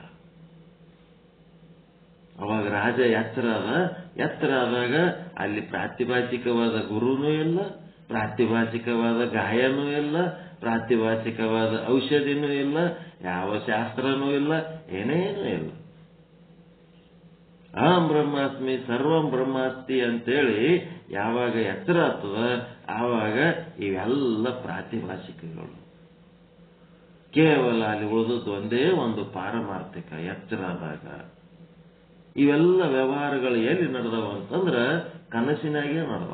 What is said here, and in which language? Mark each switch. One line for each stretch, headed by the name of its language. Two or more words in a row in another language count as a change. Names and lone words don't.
Kannada: ಅವಾಗ ರಾಜ ಎಚ್ಚರ ಆದಾಗ ಅಲ್ಲಿ ಪ್ರಾತಿಭಾಸಿಕವಾದ ಗುರುನೂ ಇಲ್ಲ, ಪ್ರಾತಿಭಾಸಿಕವಾದ ಗಾಯನೂ ಇಲ್ಲ, ಪ್ರಾತಿಭಾಸಿಕವಾದ ಔಷಧಿನೂ ಇಲ್ಲ, ಯಾವ ಶಾಸ್ತ್ರನೂ ಇಲ್ಲ, ಏನೇನೂ ಇಲ್ಲ.
Sanskrit: ಅಹಂ ಬ್ರಹ್ಮಾಸ್ಮಿ ಸರ್ವಂ ಬ್ರಹ್ಮಾಸ್ತಿ
Kannada: ಅಂತೇಳಿ ಯಾವಾಗ ಎಚ್ಚರ ಆಗ್ತದ ಆವಾಗ ಇವೆಲ್ಲ ಪ್ರಾತಿಭಾಸಿಕಗಳು. ಕೇವಲ ಅಲ್ಲಿ ಉಳಿದದ್ದು ಒಂದೇ ಒಂದು ಪಾರಮಾರ್ಥಿಕ ಎಚ್ಚರ ಆದಾಗ. ಇವೆಲ್ಲ ವ್ಯವಹಾರಗಳು ಎಲ್ಲಿ ನಡೆದವ ಅಂತಂದ್ರ ಕನಸಿನಾಗೆ ನಡೆದವ.